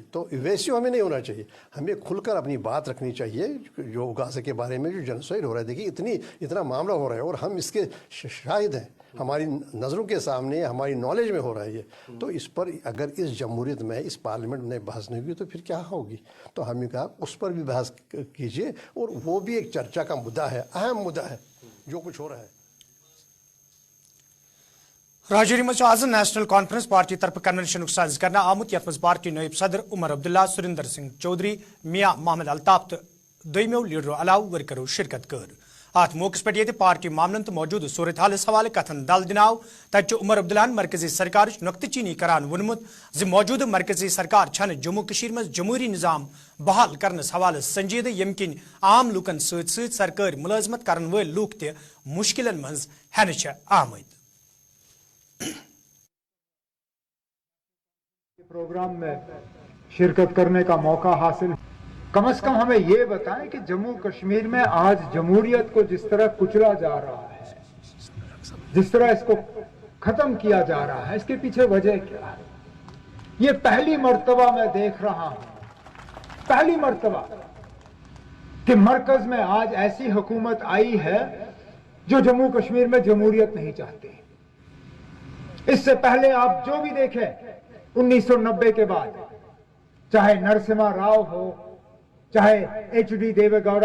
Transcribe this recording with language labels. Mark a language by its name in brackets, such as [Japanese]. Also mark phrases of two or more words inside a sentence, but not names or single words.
[Urdu] تو ویسے ہمیں نہیں ہونا چاہیے ہمیں کھل کر اپنی بات رکھنی چاہیے جو غازہ کے بارے میں جو جنوسائڈ ہو رہا ہے دیکھیے اتنا معاملہ ہو رہا ہے اور ہم اس کے شاہد ہیں ہماری نظروں کے سامنے ہماری نالج میں ہو رہا ہے یہ تو اس پر اگر اس جمہوریت میں اس پارلیمنٹ میں بحث نہیں ہوگی تو پھر کیا ہوگی تو ہم نے کہا اس پر بھی بحث کیجیے اور وہ بھی ایک چرچا کا مدعا ہے اہم مدعا ہے جو کچھ ہو رہا ہے [Kashmiri] راجوری مز آز نیشنل کانفرنس پارٹی طرف کنونشن ساز کرنا آمت یت مز پارٹی نائب صدر عمر عبداللہ سریندر سنگھ چودھری میاں محمد الطاف تو دویمو لیڈرو علاوہ ورکرو شرکت کر ات موقع پہ یہ پارٹی معاملن تو موجود صورت حالس حوالہ کتن دل دناو تت عمر عبداللہ مرکزی سرکار نقطہ چینی کران ونمت موجود مرکزی سرکار چھن جموں کشیر مز جمہوری نظام بحال کرنس حوالہ سنجیدہ یم کن عام لوکن ست ست سرکاری ملازمت کرن ول لوک تہ مشکلن مز ہینہ آمد [Urdu] پروگرام میں شرکت کرنے کا موقع حاصل کم از کم ہمیں یہ بتائیں کہ جموں کشمیر میں آج جمہوریت کو جس طرح کچلا جا رہا ہے جس طرح اس کو ختم کیا جا رہا ہے اس کے پیچھے وجہ کیا ہے یہ پہلی مرتبہ میں دیکھ رہا ہوں پہلی مرتبہ کہ مرکز میں آج ایسی حکومت آئی ہے جو جموں کشمیر میں جمہوریت نہیں چاہتی. اس سے پہلے آپ جو بھی دیکھیں 1990 کے بعد، چاہے نرسمہا راؤ ہو، چاہے HD دیوے گوڑا